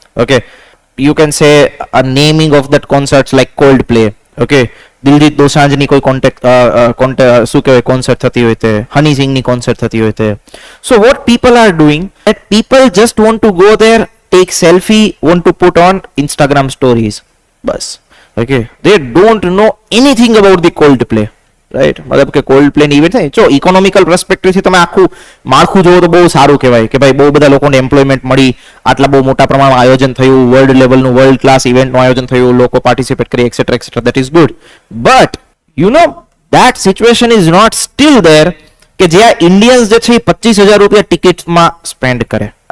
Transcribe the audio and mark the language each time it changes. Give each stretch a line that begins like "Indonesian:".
English: Okay, you can say a naming of that concerts like Coldplay.
Gujarati: Okay, Diljit દોસાંજની કોઈ શું કહેવાય concert થતી હોય તે, હની સિંગની કોન્સર્ટ થતી હોય તે.
English: So what people are doing that people just want to go there, take selfie, want to put on Instagram stories.
Gujarati: Bus.
English: Okay, they don't know anything about the Coldplay, right?
Gujarati: મતલબ કે Coldplay ની event છે. જો economical perspective થી તમે આખું માળખું જોવો તો બહુ સારું કહેવાય કે ભાઈ બહુ બધા લોકોને એમ્પ્લોયમેન્ટ મળી, આટલા બહુ મોટા પ્રમાણમાં આયોજન થયું, વર્લ્ડ લેવલનું વર્લ્ડ ક્લાસ ઇવેન્ટનું આયોજન થયું, લોકો પાર્ટિસિપેટ કરી et cetera et cetera,
English: That is good. But you know that situation is not still there
Gujarati: કે જ્યાં ઇન્ડિયન્સ જે છે એ 25,000 રૂપિયા ટિકિટમાં સ્પેન્ડ કરે.